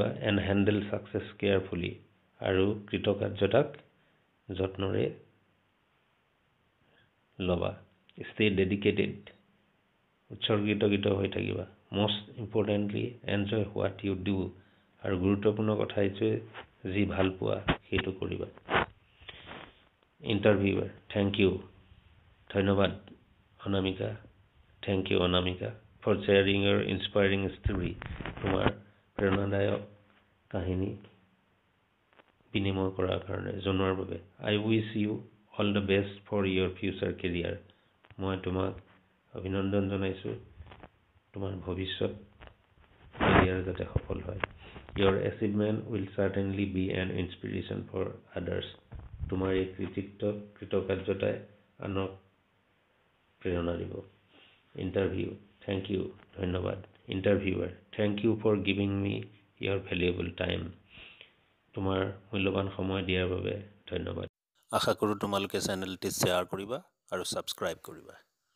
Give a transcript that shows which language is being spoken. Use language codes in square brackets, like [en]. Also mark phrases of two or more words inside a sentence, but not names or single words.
[en] And handle success carefully. [as] আৰু কৃতকাৰ্যতাক যত্নৰে ল'বা। [en] Stay dedicated. [as] উৎসৰ্গিত হৈ থাকিবা। [en] Most importantly, enjoy what you do. [as] আৰু গুৰুত্বপূৰ্ণ কথা এইটোৱে যি ভাল পোৱা সেইটো কৰিবা। [en] Interviewer. Thank you. [as] ধন্যবাদ অনামিকা। [en] Thank you অনামিকা for sharing your inspiring story. [as] তোমাৰ প্ৰেৰণাদায়ক কাহিনী বিনিময় কৰাৰ কাৰণে জনোৱাৰ বাবে। [en] I wish you all the best for your future career. [as] মই তোমাক অভিনন্দন জনাইছো তোমাৰ ভৱিষ্যত কেৰিয়াৰ যাতে সফল হয়। [en] Your achievement will certainly be an inspiration for others. [as] তোমাৰ এই কৃতকাৰ্যতাই আনক প্ৰেৰণা দিব। [en] Interview. Thank you. ধন্যবাদ। Interviewer. Thank you for giving me your valuable time. [as] তোমাৰ মূল্যৱান সময় দিয়াৰ বাবে ধন্যবাদ। আশা কৰোঁ তোমালোকে চেনেলটি শ্বেয়াৰ কৰিবা আৰু ছাবস্ক্ৰাইব কৰিবা।